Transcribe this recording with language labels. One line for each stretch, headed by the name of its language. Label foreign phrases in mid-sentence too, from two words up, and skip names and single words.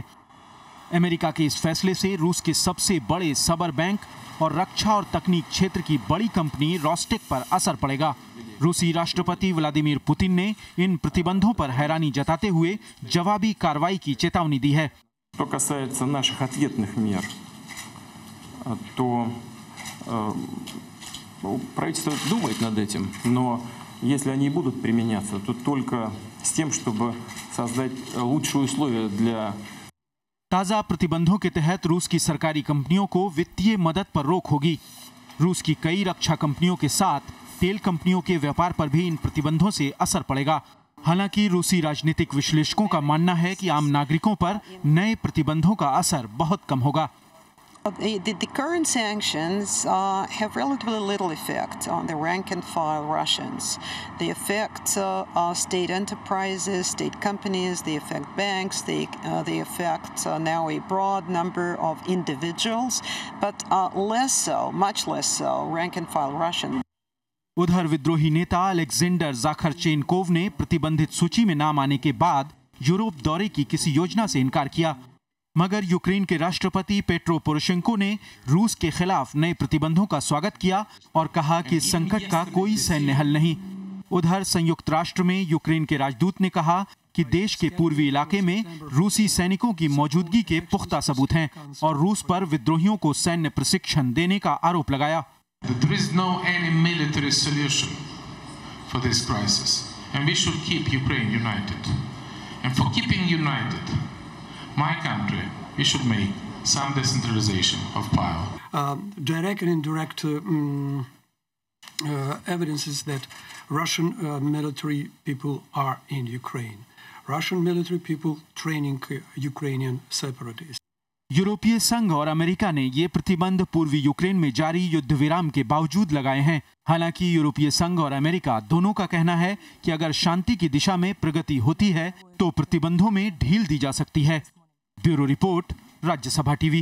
Hindi: अमेरिका के इस फैसले से रूस के सबसे बड़े सबर बैंक और रक्षा और तकनीक क्षेत्र की बड़ी कंपनी रोस्टेक पर असर पड़ेगा। रूसी राष्ट्रपति व्लादिमीर पुतिन ने इन प्रतिबंधों पर हैरानी जताते हुए जवाबी कार्रवाई की चेतावनी दी है।
Russian: Что касается наших ответных мер, то правительство думает над этим, но если они будут применяться, то только с тем, чтобы создать лучшие условия для
Hindi: ताज़ा प्रतिबंधों के तहत रूस की सरकारी कंपनियों को वित्तीय मदद पर रोक होगी। रूस की कई रक्षा कंपनियों के साथ तेल कंपनियों के व्यापार पर भी इन प्रतिबंधों से असर पड़ेगा। हालांकि रूसी राजनीतिक विश्लेषकों का मानना है कि आम नागरिकों पर नए प्रतिबंधों का असर बहुत कम होगा।
English: The current sanctions have relatively little effect on the rank and file Russians. They affect state enterprises, state companies, they affect banks, they affect now a broad number of individuals, but less so, much less so, rank and file Russians.
Hindi: उधर विद्रोही नेता अलेक्जेंडर जाखरचेनकोव ने प्रतिबंधित सूची में नाम आने के बाद यूरोप दौरे की किसी योजना से इनकार किया। मगर यूक्रेन के राष्ट्रपति पेट्रो पोरोशेंको ने रूस के खिलाफ नए प्रतिबंधों का स्वागत किया और कहा कि इस संकट का कोई सैन्य हल नहीं। उधर संयुक्त राष्ट्र में यूक्रेन के राजदूत ने कहा कि देश के पूर्वी इलाके में रूसी सैनिकों की मौजूदगी के पुख्ता सबूत हैं और रूस पर विद्रोहियों को सैन्य प्रशिक्षण देने का आरोप लगाया।
English: There is no any military solution for this crisis, and we should keep Ukraine united. And for keeping united, my country, we should make some decentralization of power. Direct and indirect evidence is that Russian military people are in Ukraine. Russian military people training Ukrainian separatists.
Hindi: यूरोपीय संघ और अमेरिका ने ये प्रतिबंध पूर्वी यूक्रेन में जारी युद्ध विराम के बावजूद लगाए हैं। हालांकि यूरोपीय संघ और अमेरिका दोनों का कहना है कि अगर शांति की दिशा में प्रगति होती है तो प्रतिबंधों में ढील दी जा सकती है। ब्यूरो रिपोर्ट, राज्यसभा टीवी।